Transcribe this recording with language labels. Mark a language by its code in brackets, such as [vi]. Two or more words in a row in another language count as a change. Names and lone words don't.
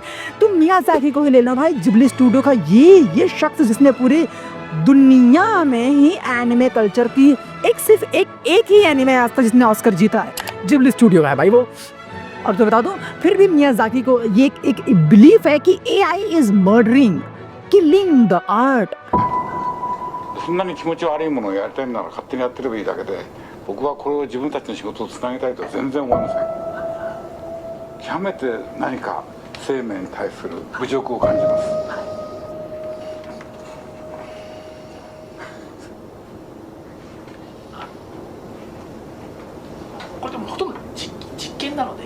[hi] तुम मियाज़ाकी को ही ले लो भाई, जिब्ली स्टूडियो का ये शख्स जिसने पूरी दुनिया में ही एनिमे कल्चर की सिर्फ एक ही एनिमे आज तक जिसने ऑस्कर जीता है, जिब्ली स्टूडियो का है भाई वो। और तो बता दो, फिर भी मियाज़ाकी को ये एक बिलीफ है कि [en] AI is murdering, killing the art. [ja] そんなに気持ち悪いものをやりたいなら勝手にやってればいいだけで、僕はこれを自分たちの仕事をつなげたいとは全然思いません。極めて何か生命に対する侮辱を感じます。これでもほとんど実験なので、